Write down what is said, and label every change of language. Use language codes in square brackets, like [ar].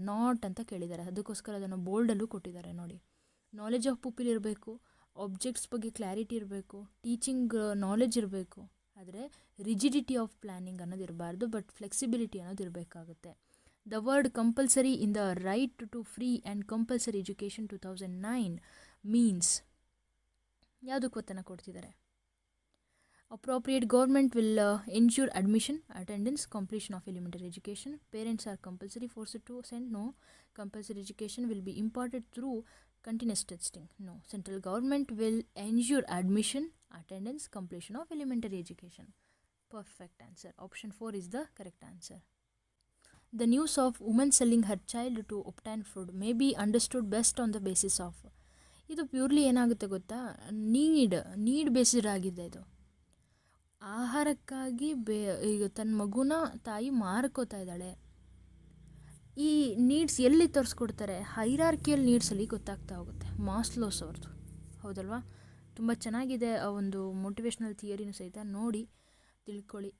[kn] Not ಅಂತ ಕೇಳಿದ್ದಾರೆ, ಅದಕ್ಕೋಸ್ಕರ ಅದನ್ನು ಬೋಲ್ಡಲ್ಲೂ ಕೊಟ್ಟಿದ್ದಾರೆ ನೋಡಿ. ನಾಲೆಜ್ ಆಫ್ ಪೀಪಲ್ ಇರಬೇಕು, ಆಬ್ಜೆಕ್ಟ್ಸ್ ಬಗ್ಗೆ ಕ್ಲಾರಿಟಿ ಇರಬೇಕು, ಟೀಚಿಂಗ್ ನಾಲೆಜ್ ಇರಬೇಕು. ಆದರೆ ರಿಜಿಡಿಟಿ ಆಫ್ ಪ್ಲ್ಯಾನಿಂಗ್ ಅನ್ನೋದು ಇರಬಾರ್ದು, ಬಟ್ ಫ್ಲೆಕ್ಸಿಬಿಲಿಟಿ ಅನ್ನೋದು ಇರಬೇಕಾಗುತ್ತೆ. [en] The word compulsory in the right to free and compulsory education 2009 means. [kn] ಯಾವುದಕ್ಕೆ ಒತ್ತನ್ನು ಕೊಡ್ತಿದ್ದಾರೆ. [en] Appropriate government will ensure admission, attendance, completion of elementary education. Parents are compulsory forced to send. No. Compulsory education will be imparted through continuous testing. No. Central government will ensure admission, attendance, completion of elementary education. Perfect answer. Option 4 is the correct answer. The news of woman selling her child to obtain food may be understood best on the basis of. [kn] ಇದು purely ಏನಾಗುತ್ತೆ ಗೊತ್ತಾ, need based ಆಗಿದೆ ಇದು. ಆಹಾರಕ್ಕಾಗಿ ಈಗ ತನ್ನ ಮಗುನ ತಾಯಿ ಮಾರ್ಕೋತಾ ಇದ್ದಾಳೆ. ಈ ನೀಡ್ಸ್ ಎಲ್ಲಿ ತೋರಿಸ್ಕೊಡ್ತಾರೆ, ಹೈರಾರ್ಕಿಯಲ್ ನೀಡ್ಸಲ್ಲಿ ಗೊತ್ತಾಗ್ತಾ ಹೋಗುತ್ತೆ. ಮಾಸ್ಲೋಸ್ ಅವ್ರದ್ದು, ಹೌದಲ್ವಾ? ತುಂಬ ಚೆನ್ನಾಗಿದೆ ಆ ಒಂದು ಮೋಟಿವೇಶ್ನಲ್ ಥಿಯರಿನೂ ಸಹಿತ, ನೋಡಿ ತಿಳ್ಕೊಳ್ಳಿ.